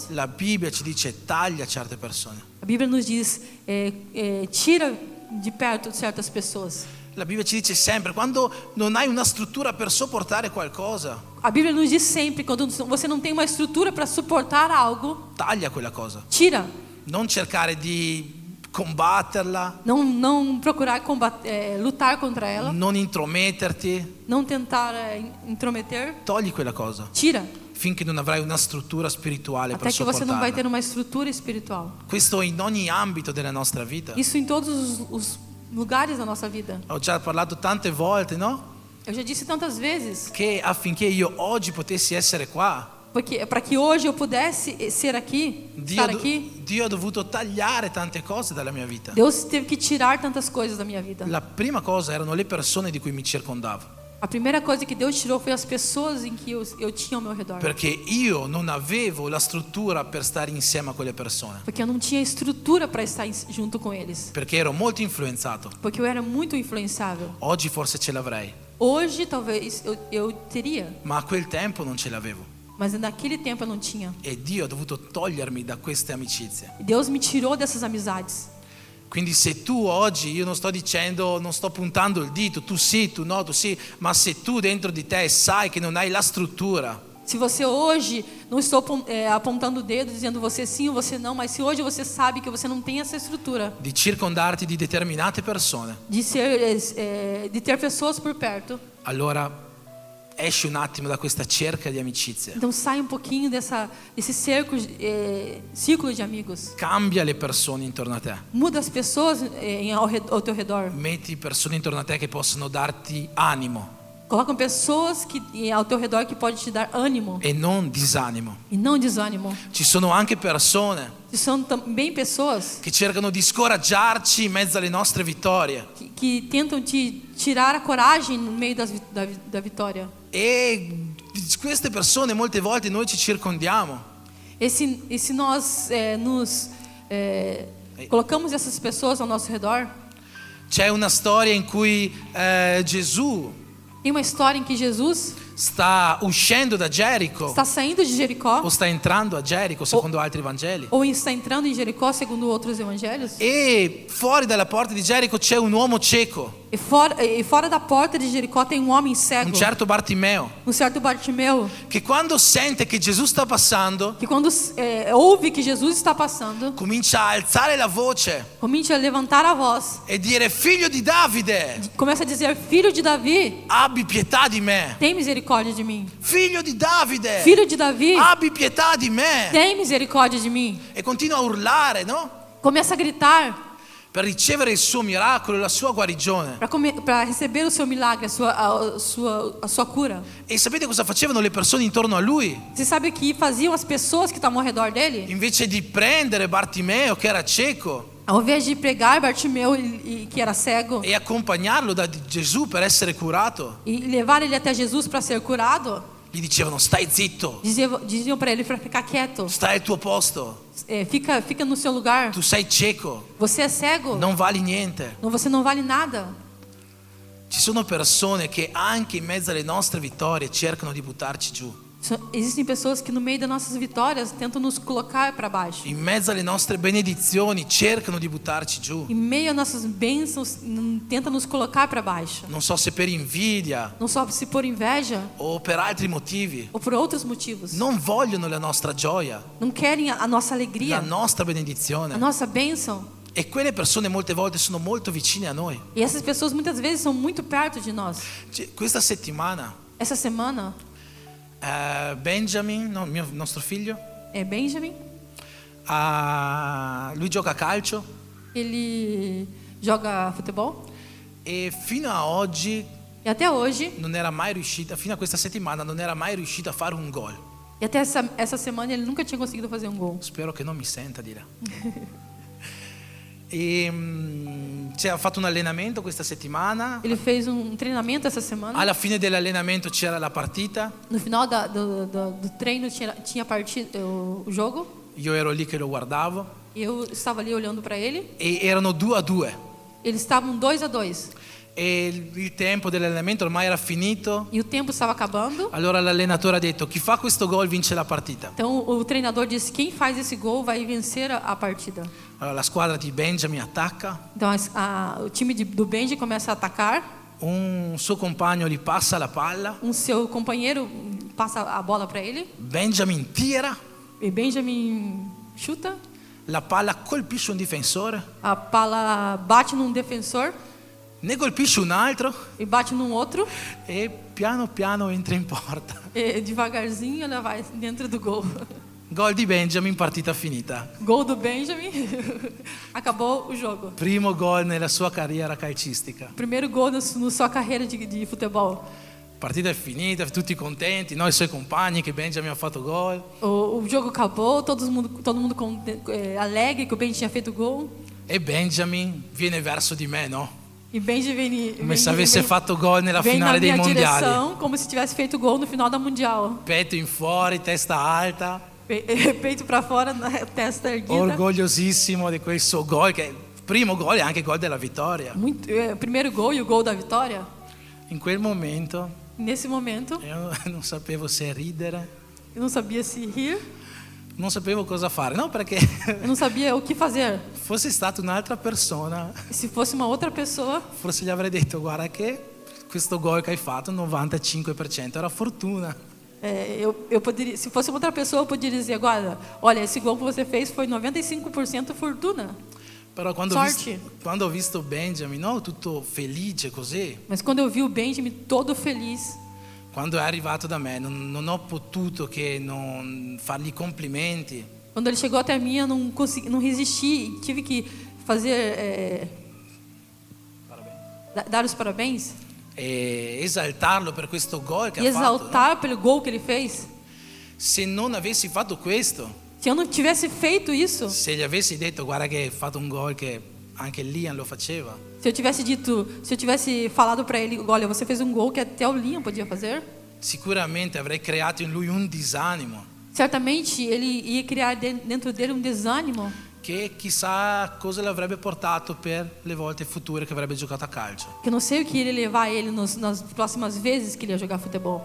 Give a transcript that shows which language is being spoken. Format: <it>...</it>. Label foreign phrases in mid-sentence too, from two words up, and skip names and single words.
<it>la Bibbia ci dice taglia certe persone.</it> <pt>a Bíblia nos diz tira de perto certas pessoas.</pt> <it>La Bibbia ci dice sempre quando non hai una struttura per sopportare qualcosa,</it> <pt>A Bíblia nos diz sempre quando você não tem uma estrutura para suportar algo,</pt> <it>taglia quella cosa.</it> <pt>tira.</pt> <it>Non cercare di combatterla,</it> <pt>Não procurar lutar contra ela,</pt> <it>non intrometterti,</it> <pt>não tentar intrometer,</pt> <it>togli quella cosa</it> <pt>tira.</pt> <it>finché non avrai una struttura spirituale</it> <pt>Até</pt> <it>per</it> <pt>que você não vai</pt> <it>sopportarla.</it> <pt>ter uma estrutura espiritual.</pt> <it>Questo in ogni ambito della nostra vita.</it> <pt>Isso em todos os lugares da nossa vida.</pt> <it>Ho già parlato tante volte, no?</it> <pt>Eu já disse tantas vezes,</pt> <it>Che affinché io oggi potessi essere qua,</it> <pt>porque para que hoje eu pudesse ser aqui, estar aqui,</pt> <it>Dio ha dovuto tagliare tante cose dalla mia vita.</it> <pt>Deus teve que tirar tantas coisas da minha vida.</pt> <it>La prima cosa erano le persone di cui mi circondavo,</it> <pt>A primeira coisa que Deus tirou foi as pessoas em que eu tinha ao meu redor.</pt> <it>perché io non avevo la struttura per stare insieme a quelle persone,</it> <pt>Porque eu não tinha estrutura para estar junto com eles.</pt> <it>perché ero molto influenzato.</it> <pt>Porque eu era muito influenciável.</pt> <it>Oggi forse ce l'avrei,</it> <pt>Hoje talvez eu teria,</pt> <it>ma a quel tempo non ce l'avevo.</it> <pt>mas naquele tempo eu não tinha.</pt> <it>E Dio ha dovuto togliermi da queste amicizie.</it> <pt>E Deus me tirou dessas amizades.</pt> <it>Quindi se tu oggi, io non sto dicendo, non sto puntando il dito, tu sì, tu no, tu sì, ma se tu dentro di te sai che non hai la struttura,</it> <pt>Se você hoje, não estou apontando o dedo dizendo você sim ou você não, mas se hoje você sabe que você não tem essa estrutura</pt> <it>di circondarti di determinate persone,</it> <pt>de ter pessoas por perto,</pt> <it>allora esci un attimo da questa cerca di amicizie.</it> <pt>então sai um pouquinho desse círculo de amigos.</pt> <it>Cambia le persone intorno a te.</it> <pt>Muda as pessoas ao teu redor.</pt> <it>Metti persone intorno a te che possono darti animo</it> <pt>Colocam pessoas ao teu redor que podem te dar ânimo</pt> <it>e non disanimo.</it> <pt>e não desânimo.</pt> <it>Ci sono anche persone</it> <pt>São também pessoas</pt> <it>che cercano di scoraggiarci in mezzo alle nostre vittorie.</it> <pt>que tentam te tirar a coragem no meio da vitória.</pt> <it>E di queste persone molte volte noi ci circondiamo.</it> <pt>E se nós colocamos essas pessoas ao nosso redor,</pt> <it>C'è una storia in cui Gesù</it> <pt>tem uma história em que Jesus</pt> <it>sta uscendo da Gerico</it> <pt>está saindo de Jericó,</pt> <it>o sta entrando a Gerico secondo altri Vangeli,</it> <pt>ou está entrando em Jericó, segundo outros evangelhos,</pt> <it>e fuori dalla porta di Gerico c'è un uomo cieco,</it> <pt>e fora da porta de Jericó tem um homem cego,</pt> <it>un certo Bartimeo,</it> <pt>um certo Bartimeu,</pt> <it>che quando sente che Gesù sta passando</it> <pt>que quando ouve que Jesus está passando,</pt> <it>comincia a alzare la voce</it> <pt>começa a levantar a voz,</pt> <it>e dire: figlio di Davide,</it> <pt>começa a dizer: filho de Davi,</pt> <it>abbi pietà di me.</it> <pt>tem misericórdia de mim.</pt> <it>Figlio di Davide,</it> <pt>Filho de Davi,</pt> <it>abbi pietà di me.</it> <pt>tem misericórdia de mim.</pt> <it>E continua a urlare, no?</it> <pt>Começa a gritar.</pt> <it>per ricevere il suo miracolo e la sua guarigione.</it> <pt>para receber o seu milagre, a sua cura.</pt> <it>E sapete cosa facevano le persone intorno a lui?</it> <pt>Você sabe o que faziam as pessoas que estavam ao redor dele?</pt> <it>Invece di prendere Bartimeo, che era cieco,</it> <pt>Ao invés de pregar Bartimeu, que era cego,</pt> <it>e accompagnarlo da Gesù per essere curato,</it> <pt>e levar ele até Jesus para ser curado,</pt> <it>gli dicevano: stai zitto,</it> <pt>diziam para ele para ficar quieto.</pt> <it>stai al tuo posto,</it> <pt>Fica no seu lugar.</pt> <it>tu sei cieco,</it> <pt>Você é cego.</pt> <it>non vali niente.</it> <pt>Você não vale nada.</pt> <it>Ci sono persone che anche in mezzo alle nostre vittorie cercano di buttarci giù.</it> <pt>Existem pessoas que no meio das nossas vitórias tentam nos colocar para baixo.</pt> <it>In mezzo alle nostre benedizioni cercano di buttarci giù.</it> <pt>Em meio às nossas bênçãos, tenta nos colocar para baixo.</pt> <it>Non so se per invidia</it> <pt>Não só se por inveja</pt> <it>o per altri motivi.</it> <pt>ou por outros motivos.</pt> <it>Non vogliono la nostra gioia,</it> <pt>Não querem a nossa</pt> <it>la</it> <pt>alegria,</pt> <it>nostra</it> <pt>a</pt> <it>benedizione.</it> <pt>nossa bênção.</pt> <it>E quelle persone molte volte sono molto vicine a noi.</it> <pt>E essas pessoas muitas vezes são muito perto de nós.</pt> <it>Questa settimana</it> <pt>Essa semana,</pt> <it>Benjamin, no, nostro figlio, Benjamin, lui gioca a calcio</it> <pt>ele joga futebol.</pt> <it>e fino a oggi</it> <pt>E até hoje,</pt> <it>non era mai riuscito, fino a questa settimana non era mai riuscito a fare un gol.</it> <pt>e até essa semana ele nunca tinha conseguido fazer um gol.</pt> <it>Spero che non mi senta di là. E ha fatto un allenamento questa settimana.</it> <pt>Ele fez treinamento essa semana.</pt> <it>Alla fine dell'allenamento c'era la partita.</it> <pt>No final do treino tinha partido, o jogo.</pt> <it>Io ero lì che lo guardavo.</it> <pt>Eu estava ali olhando para ele.</pt> <it>E erano 2-2.</it> <pt>Eles estavam 2-2.</pt> <it>E il tempo dell'allenamento ormai era finito.</it> <pt>E o tempo estava acabando.</pt> <it>Allora l'allenatore ha detto: chi fa questo gol vince la partita.</it> <pt>Então o treinador disse: quem faz esse gol vai vencer a partida.</pt> <it>Allora la squadra di Benjamin attacca.</it> <pt>Então o time do Benji começa a atacar.</pt> <it>Un suo compagno gli passa la palla.</it> <pt>Seu companheiro passa a bola para ele.</pt> <it>Benjamin tira.</it> <pt>E Benjamin chuta.</pt> <it>La palla colpisce un difensore.</it> <pt>A pala bate num defensor.</pt> <it>Ne colpisce un altro.</it> <pt>E bate num outro.</pt> <it>E piano piano entra in porta.</it> <pt>E devagarzinho ela vai dentro do gol.</pt> <it>Gol di Benjamin, partita finita.</it> <pt>Gol do Benjamin. Acabou o jogo.</pt> <it>Primo gol nella sua carriera calcistica.</it> <pt>Primeiro gol na sua carreira de futebol.</pt> <it>Partita è finita, tutti contenti, noi suoi compagni che Benjamin ha fatto gol.</it> <pt>O jogo acabou, todo mundo alegre que o Benjamin tinha feito gol.</pt> <it>E Benjamin viene verso di me, no?</it> <pt>E Benjamin</pt> <it>Come se avesse fatto gol nella</it> <pt>vem</pt> <it>finale</it> <pt>na</pt> <it>dei</it> <pt>minha</pt> <it>mondiali.</it> <pt>direção, como se tivesse feito gol no final da mundial.</pt> <it>Petto in fuori, testa alta.</it> <pt>Peito para fora, testa erguida.</pt> <it>Orgogliosissimo di quel suo gol, che primo gol e anche gol della vittoria.</it> <pt>Primeiro gol e o gol da vitória.</pt> <it>In quel momento</it> <pt>Nesse momento,</pt> <it>io non sapevo se ridere,</it> <pt>eu não sabia se rir,</pt> <it>non sapevo cosa fare, no, perché</it> <pt>eu não sabia o que fazer.</pt> <it>fosse stata un'altra persona,</it> <pt>Se fosse uma outra pessoa,</pt> <it>forse gli avrei detto: guarda che questo gol che hai fatto, 95% era fortuna.</it> <pt>eu poderia, se fosse outra pessoa, eu poderia dizer agora, olha, esse gol que você fez foi 95% fortuna.</pt> <it>Però quando</it> <pt>Sorte.</pt> <it>ho visto Benjamin, no, tutto felice così,</it> <pt>Mas quando eu vi o Benjamin todo feliz,</pt> <it>quando è arrivato da me non ho potuto che non fargli complimenti.</it> <pt>quando ele chegou até mim, eu não consegui, não resisti, tive que fazer dar os parabéns</pt> <it>E esaltarlo per questo gol che</it> <pt>e</pt> <it>ha fatto.</it> <pt>exaltar pelo gol que ele fez.</pt> <it>Se non avessi fatto questo,</it> <pt>Se eu não tivesse feito isso,</pt> <it>se gli avessi detto: guarda che hai fatto un gol che anche Liam lo faceva,</it> <pt>se eu tivesse falado para ele, olha, você fez um gol que até o Liam podia fazer,</pt> <it>sicuramente avrei creato in lui un disanimo</it> <pt>certamente ele ia criar dentro dele um desânimo</pt> <it>che chissà cosa l'avrebbe portato per le volte future che avrebbe giocato a calcio.</it> <pt>que eu não sei o que iria levar ele nas próximas vezes que ele ia jogar futebol.</pt>